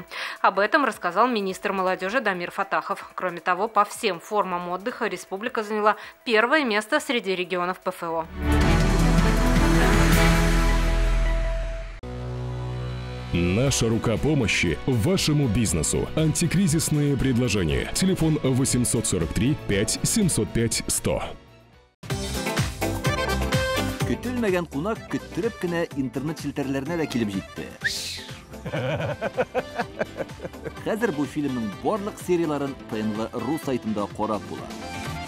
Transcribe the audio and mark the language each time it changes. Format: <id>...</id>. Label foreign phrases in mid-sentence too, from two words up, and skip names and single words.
<ru>Об этом рассказал министр молодежи Дамир Фатахов. Кроме того, по всем формам отдыха республика заняла первое место среди регионов ПФО. Наша рука помощи вашему бизнесу. Антикризисные предложения. Телефон 843 5 705 100.</ru> <tt>Көтелмәгән кунак көттөреп кенә интернет челтәрләренә дә килеп җитте. Хәзер бу фильмның барлык серияларын ТНВ.ру сайтында карап була.</tt>